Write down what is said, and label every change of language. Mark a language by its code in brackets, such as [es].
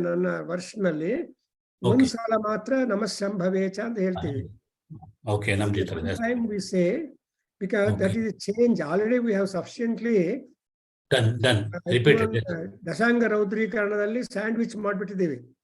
[kn] ನನ್ನ ವರ್ಷನಲ್ಲಿ ಒಂದ್ಸಲ ಮಾತ್ರ [sa] ನಮಃ ಶಂಭವೇಚ [kn] ಅಂತ ಹೇಳ್ತೀವಿ. [en] Okay, time we say, because that is a change. Already we have sufficiently done. Repeated. [kn] ದಶಾಂಗ ರೌದ್ರೀಕರಣದಲ್ಲಿ sandwich ಮಾಡ್ಬಿಟ್ಟಿದ್ದೀವಿ.